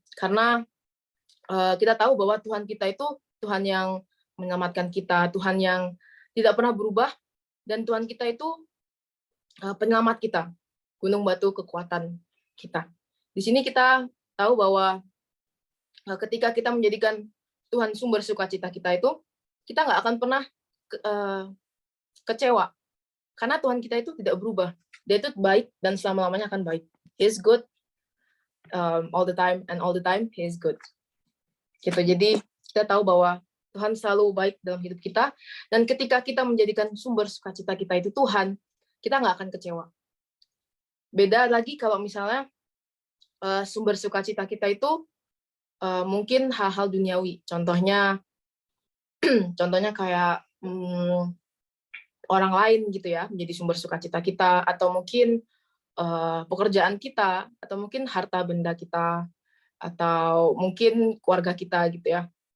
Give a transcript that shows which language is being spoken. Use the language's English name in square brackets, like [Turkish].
[Indonesian] Karena kita tahu bahwa Tuhan kita itu Tuhan yang menyelamatkan kita, Tuhan yang tidak pernah berubah, dan Tuhan kita itu penyelamat kita, gunung batu kekuatan kita. Di sini kita tahu bahwa ketika kita menjadikan Tuhan sumber sukacita kita itu, kita nggak akan pernah kecewa. Karena Tuhan kita itu tidak berubah. Dia itu baik dan selama-lamanya akan baik. [English] He is good all the time, and all the time He is good. [Indonesian] Gitu. Jadi kita tahu bahwa Tuhan selalu baik dalam hidup kita, dan ketika kita menjadikan sumber sukacita kita itu Tuhan, kita nggak akan kecewa. Beda lagi kalau misalnya sumber sukacita kita itu mungkin hal-hal duniawi, contohnya kayak orang lain gitu ya, menjadi sumber sukacita kita, atau mungkin pekerjaan kita, atau mungkin harta benda kita, atau mungkin keluarga kita gitu ya.